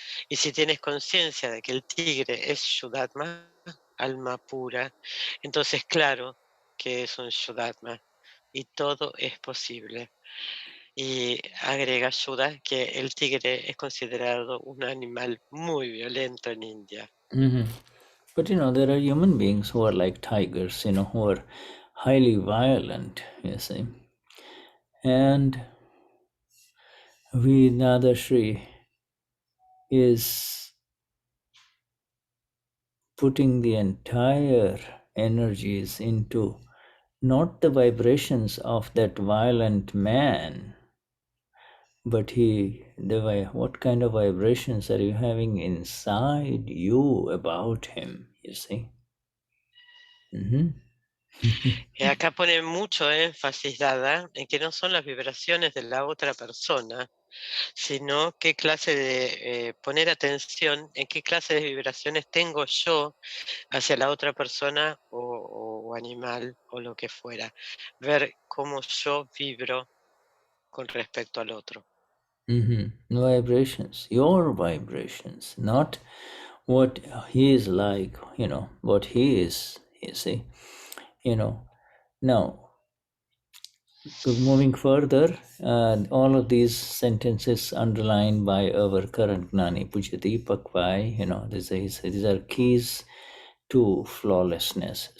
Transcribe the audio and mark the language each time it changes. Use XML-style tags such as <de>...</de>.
<es>Y si tienes conciencia de que el tigre es Shuddhatma, alma pura, entonces claro que es un Shuddhatma y todo es posible. Y agrega Shuddha que el tigre es considerado un animal muy violento en India.</es> <en>But there are human beings who are like tigers, who are highly violent, you see. And Dadashri is putting the entire energies into not the vibrations of that violent man, but what kind of vibrations are you having inside you about him, you see?</en> <es>Y acá pone mucho énfasis dada en que no son las vibraciones de la otra persona, sino qué clase de poner atención en qué clase de vibraciones tengo yo hacia la otra persona o animal o lo que fuera. Ver cómo yo vibro con respecto al otro.</es> <en>Vibrations, your vibrations, not what he is like, what he is, you see. Now, moving further, all of these sentences underlined by our current Gnani Purush Dadashri, these are keys to flawlessness.</en>